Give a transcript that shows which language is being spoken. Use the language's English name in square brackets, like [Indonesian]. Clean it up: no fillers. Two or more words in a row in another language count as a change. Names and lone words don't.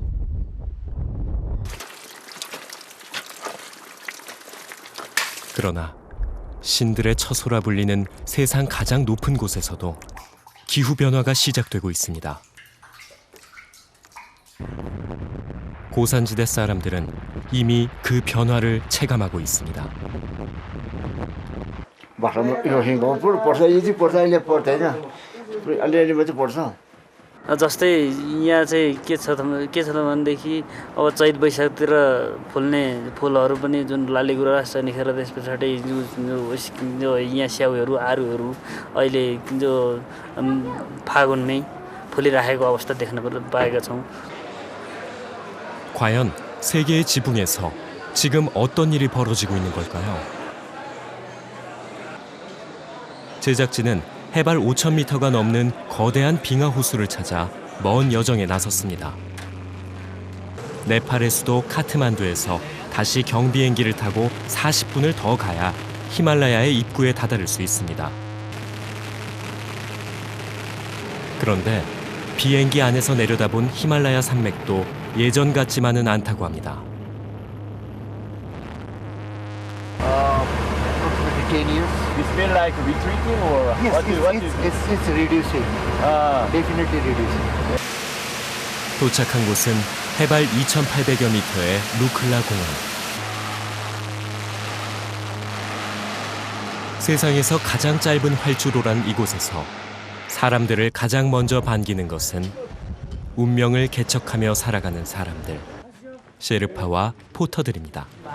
[Korean] 그러나 신들의 처소라 불리는 세상 가장 높은 곳에서도 기후변화가 시작되고 있습니다. 고산지대 사람들은 이미 그 변화를 체감하고 있습니다. [Nepali] जस्तै यहाँ चाहिँ के छ त भनेदेखि अब चैत वैशाखतिर फुल्ने फुलहरू पनि जुन लालीगुँरास निखेर त्यस पछाडि जो यहाँ स्याउहरू आरुहरू अहिले जो फागुनमै फुलिराखेको अवस्था देख्न पाएका छौँ. [Korean] 과연 세계의 지붕에서 지금 어떤 일이 벌어지고 있는 걸까요? 제작진은 해발 5,000m가 넘는 거대한 빙하 호수를 찾아 먼 여정에 나섰습니다. 네팔의 수도 카트만두에서 다시 경비행기를 타고 40분을 더 가야 히말라야의 입구에 다다를 수 있습니다. 그런데 비행기 안에서 내려다본 히말라야 산맥도 예전 같지만은 않다고 합니다. [English] approximately 10 years. It's been like retreating or Yes, what do you it's reducing. Definitely reducing. [Korean] 도착한 곳은 해발 2,800여 미터의 루클라 공원. 세상에서 가장 짧은 활주로란 이곳에서 사람들을 가장 먼저 반기는 것은 운명을 개척하며 살아가는 사람들, 셰르파와 포터들입니다.